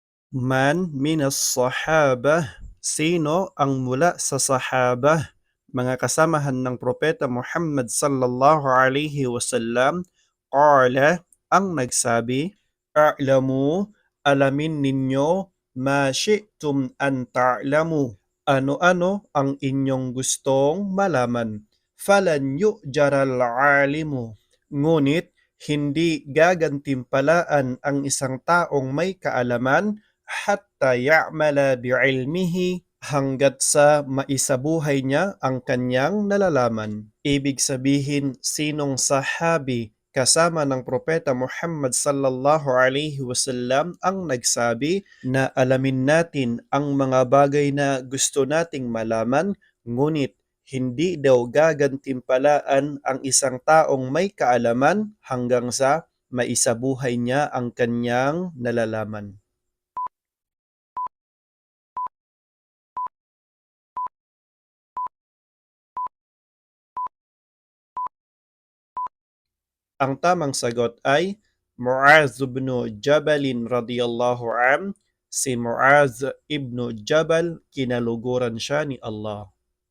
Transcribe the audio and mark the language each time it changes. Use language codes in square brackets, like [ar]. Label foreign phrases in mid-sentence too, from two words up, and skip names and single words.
[ar] من من الصحابة, [tl] sino ang mula sa sahabah, mga kasamahan ng Propeta Muhammad [ar] صلى الله عليه وسلم, [tl] qala, ang nagsabi, a'lamu, alamin ninyo, [ar] ما شئتم أن تعلموا, [tl] ano-ano ang inyong gustong malaman. [ar] فلن يؤجر العالم, [tl] ngunit hindi gagantimpalaan ang isang taong may kaalaman [ar] حتى يعمل بعلمه, [tl] hanggat sa maisabuhay niya ang kanyang nalalaman. Ibig sabihin, sinong sahabi kasama ng Propeta Muhammad [ar] صلى الله عليه وسلم [tl] ang nagsabi na alamin natin ang mga bagay na gusto nating malaman, ngunit hindi daw gagantimpalaan ang isang taong may kaalaman hanggang sa maisabuhay niya ang kanyang nalalaman. Ang tamang sagot ay Mu'adh ibn Jabal [ar] رضي الله عن. [tl] Si Mu'adh ibn Jabal, kinaluguran siya ni Allah.